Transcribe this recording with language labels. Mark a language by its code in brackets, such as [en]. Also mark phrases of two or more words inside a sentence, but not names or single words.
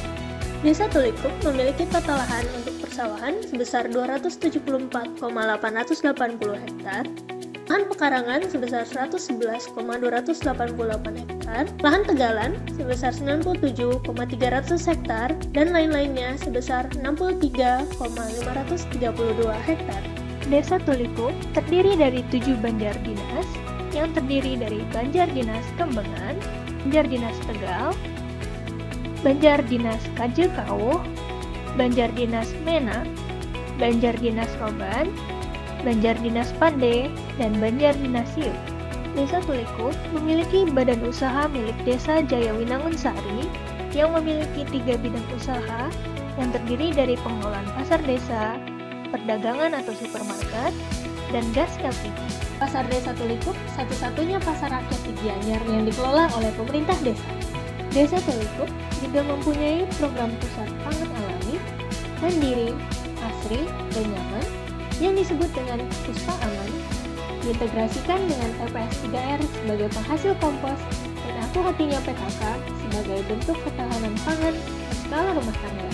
[id] Desa Telikup memiliki total lahan untuk persawahan sebesar 274,880 hektar, lahan pekarangan sebesar 111,288 hektar, lahan tegalan sebesar 97,300 hektar, dan lain-lainnya sebesar 63,532 hektar. Desa Telikup terdiri dari 7 Banjar Dinas yang terdiri dari Banjar Dinas Kembengan, Banjar Dinas Tegal, Banjar Dinas Kajekauh, Banjar Dinas Mena, Banjar Dinas Roban, Banjar Dinas Pande, dan Banjar Dinas Siuk. Desa Telikup memiliki badan usaha milik Desa Jaya Winangun Sari yang memiliki 3 bidang usaha yang terdiri dari pengelolaan pasar desa, perdagangan atau supermarket, dan gas LPG. Pasar Desa Telikup satu-satunya pasar rakyat di Gianyar yang dikelola oleh pemerintah desa. Desa Telikup juga mempunyai program pusat pangan alami, mandiri, asri, dan nyaman yang disebut dengan Puspa Aman, diintegrasikan dengan TPS 3R sebagai penghasil kompos, dan Aku Hatinya PKK sebagai bentuk ketahanan pangan berskala rumah tangga.